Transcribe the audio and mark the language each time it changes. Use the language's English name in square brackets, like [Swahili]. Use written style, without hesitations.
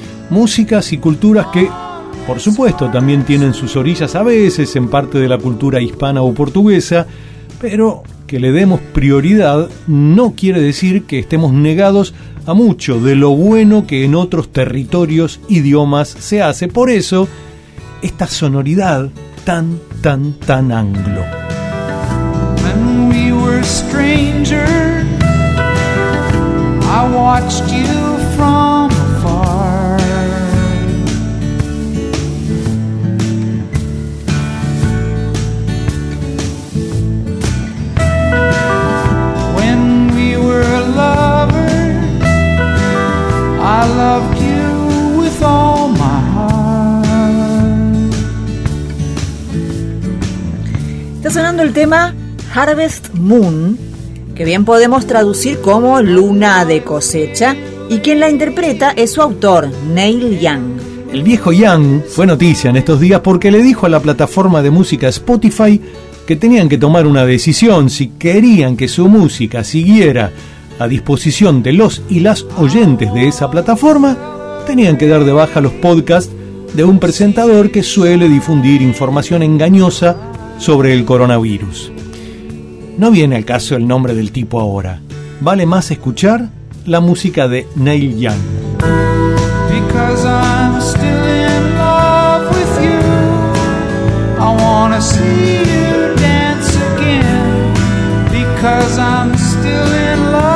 [Spanish] Músicas y culturas que, por supuesto, también tienen sus orillas a veces en parte de la cultura hispana o portuguesa, pero que le demos prioridad no quiere decir que estemos negados a mucho de lo bueno que en otros territorios, idiomas se hace. Por eso, esta sonoridad tan, tan, tan anglo. [English] When we were strangers, I watched you from afar. When we were lovers, I loved you with all my heart. [Spanish] Está sonando el tema Harvest Moon, que bien podemos traducir como luna de cosecha, y quien la interpreta es su autor, Neil Young. El viejo Young fue noticia en estos días porque le dijo a la plataforma de música Spotify que tenían que tomar una decisión si querían que su música siguiera a disposición de los y las oyentes de esa plataforma, tenían que dar de baja los podcasts de un presentador que suele difundir información engañosa sobre el coronavirus. No viene al caso el nombre del tipo ahora. Vale más escuchar la música de Neil Young. [English] Because I'm still in love with you, I wanna see you dance again. Because I'm still in love.